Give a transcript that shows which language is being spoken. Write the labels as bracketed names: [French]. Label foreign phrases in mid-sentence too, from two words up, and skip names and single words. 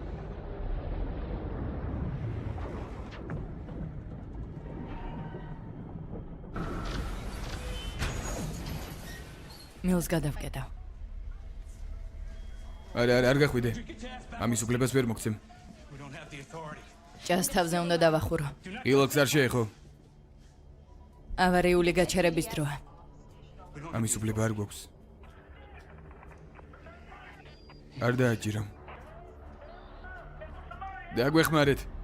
[Georgian] მილს გადავკეტავ. არ გახვიდე. ამის უფლებას ვერ მოგცემ. [English] We don't have the authority. [Georgian] ჭას თავზე უნდა დავახურო. ილოქს არ შეეხო. ავარიული გაჩერების დროა. ამის უფლება არ გვაქვს. არ დააჭირო. დაგვეხმარეთ.